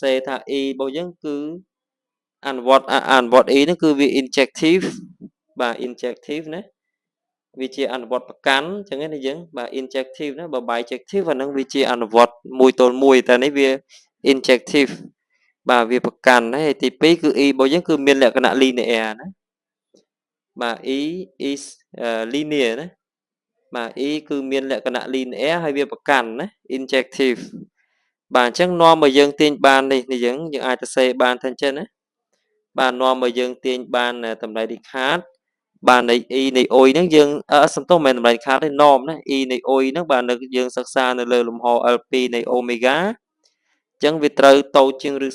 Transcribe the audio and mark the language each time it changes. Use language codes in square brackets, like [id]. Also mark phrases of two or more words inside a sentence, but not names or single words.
[km] សេថា E របស់យើងគឺអនុវត្ត E នេះគឺវា injective បាទ injective ណាវាជាអនុវត្តប្រកាន់អញ្ចឹងណាយើងបាទ injective ណាបើ bijective អានឹងវាជាអនុវត្តមួយទល់មួយតែនេះវា injective បាទវាប្រកាន់ហើយទី2គឺ E របស់យើងគឺមានលក្ខណៈ linear ណាបាទ [en] E is [km] linear ណាបាទ E គឺមានលក្ខណៈ linear ហើយវាប្រកាន់ណា injective បាទអញ្ចឹងនាំមកយើងទាញបាននេះយើងអាចទៅសេបានថាអញ្ចឹងណាបាទនាំមកយើងទាញបានតម្លៃទីខាតបាទនៃ E នៃអ៊ុយហ្នឹងយើងសំទោសមិនមែនតម្លៃខាតទេ norm ណា E នៃអ៊ុយហ្នឹងបាទនៅយើងសិក្សានៅលើលំហ L2 នៃ omega អញ្ចឹងវាត្រូវតូចជាងឬ